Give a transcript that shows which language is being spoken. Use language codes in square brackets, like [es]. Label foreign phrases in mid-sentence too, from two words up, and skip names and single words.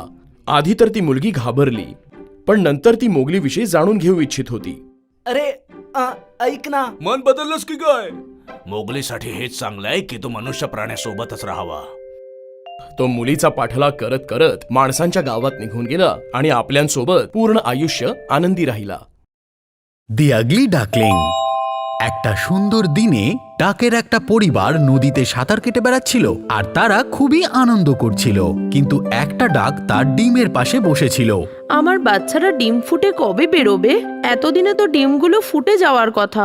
[mr] आधी तर ती मुलगी घाबरली, पण नंतर ती मोगलीविषयी जाणून घेऊ इच्छित होती. अरे ऐक ना. मन बदललंस की काय? मोगलीसाठी हेच चांगलं आहे की तू मनुष्य प्राण्यासोबतच राहावा. तो मुलीचा पाठलाग करत करत माणसांच्या गावात निघून गेला आणि आपल्यांसोबत पूर्ण आयुष्य आनंदी राहिला. [bn] দি আগলি ডাকলিং। একটা সুন্দর দিনে ডাকের একটা পরিবার নদীতে সাঁতার কেটে বেড়াচ্ছিল আর তারা খুবই আনন্দ করছিল, কিন্তু একটা ডাক তার ডিমের পাশে বসেছিল। আমার বাচ্চারা ডিম ফুটে কবে বেরোবে? এতদিনে তো ডিমগুলো ফুটে যাওয়ার কথা।